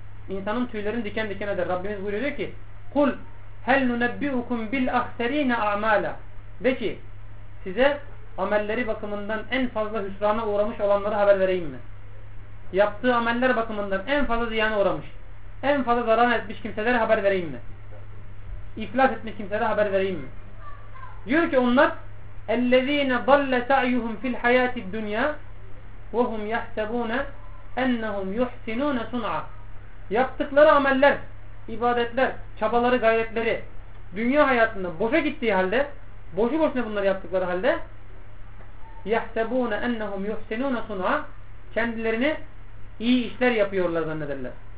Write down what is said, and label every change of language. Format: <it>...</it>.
<tr>İnsanın tüylerini diken diken eder. Rabbimiz buyuruyor ki</tr> <ar>kul hel nunebbi'ukum bil ahserine a'mala.</ar> <tr>De ki size amelleri bakımından en fazla hüsrana uğramış olanları haber vereyim mi? Yaptığı ameller bakımından en fazla ziyana uğramış, en fazla zarar etmiş kimselere haber vereyim mi? İflas etmiş kimselere haber vereyim mi? Diyor ki onlar</tr> <ar>اَلَّذ۪ينَ ضَلَّ سَعْيُهُمْ فِي الْحَيَاةِ الدُّنْيَا وَهُمْ يَحْسَبُونَ اَنَّهُمْ يُحْسِنُونَ سُنْعًا.</ar> <tr>Yaptıkları ameller, ibadetler, çabaları, gayretleri dünya hayatında boşa gittiği halde, boşu boşuna bunları yaptıkları halde</tr> <ar>يَحْسَبُونَ اَنَّهُمْ يُحْسِنُونَ سُنْعًا,</ar> <tr>kendilerini iyi işler yapıyorlar zannederler.</tr>